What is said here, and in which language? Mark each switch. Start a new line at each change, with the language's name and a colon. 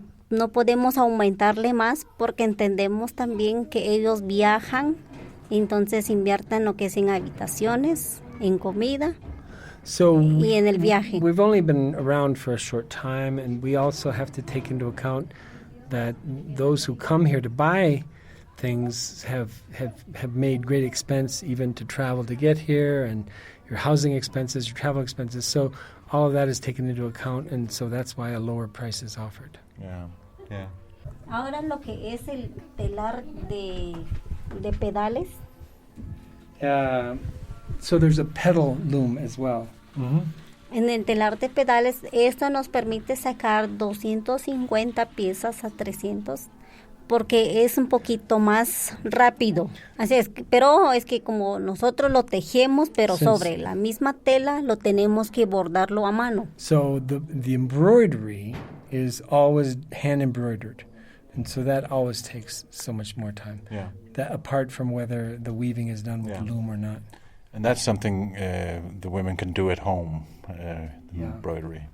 Spanish: no podemos aumentarle más porque entendemos también que ellos viajan, entonces invierten lo que es en habitaciones, en comida y en el viaje.
English: We've only been around for a short time, and we also have to take into account that those who come here to buy things have made great expense even to travel to get here, and your housing expenses, your travel expenses. So all of that is taken into account, and so that's why a lower price is offered. Yeah, yeah.
Spanish: Ahora lo que es el telar de pedales.
English: So there's a pedal loom as well.
Spanish: En el telar de pedales, esto nos permite sacar 250 piezas a 300 porque es un poquito más rápido. Así es, pero es que como nosotros lo tejemos, pero sobre la misma tela lo tenemos que bordarlo a mano.
English: So the embroidery is always hand embroidered, and so that always takes so much more time. Yeah. That apart from whether the weaving is done with the loom or not. And that's something the women can do at home, embroidery.